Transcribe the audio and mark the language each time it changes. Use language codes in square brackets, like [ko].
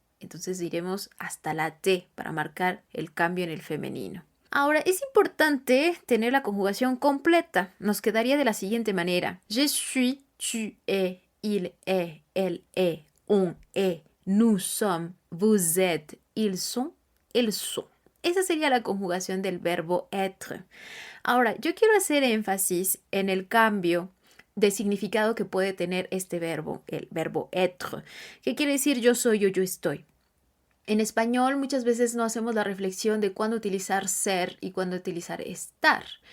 [es] Entonces diremos hasta la T para marcar el cambio en el femenino. Ahora, es importante tener la conjugación completa. Nos quedaría de la siguiente manera. [fr] Je suis, tu es, il est, elle est, on est, nous sommes, vous êtes, ils sont, elles sont. [es] Esa sería la conjugación del verbo être. Ahora, yo quiero hacer énfasis en el cambio de significado que puede tener este verbo, el verbo être, que quiere decir yo soy o yo estoy. En español muchas veces no hacemos la reflexión de cuándo utilizar ser y cuándo utilizar estar.